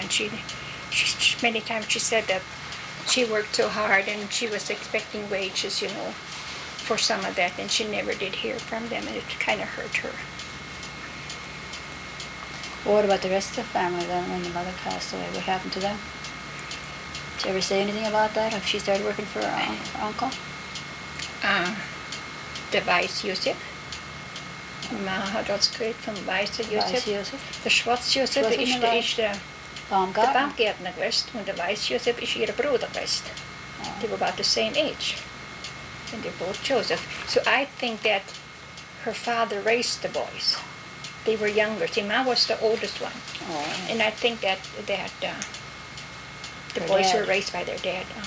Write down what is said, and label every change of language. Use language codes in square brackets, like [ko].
[en] And she many times she said that she worked so hard and she was expecting wages, for some of that, and she never did hear from them, and it kind of hurt her. Well, what about the rest of the family then when the mother passed away? What happened to them? Did you ever say anything about that? Have she started working for her uncle? [de] Der Weiß Josef. Man hat uns gehört vom Weißen Josef. Der Schwarz Josef ist der Baumgärtner gewesen, und der Weiß Josef ist ihr Bruder gewesen. [en] They were about the same age. And they're both Joseph. So I think that her father raised the boys. They were younger. See, Ma was the oldest one. Oh. And I think that the Her boys dad. were raised by their dad.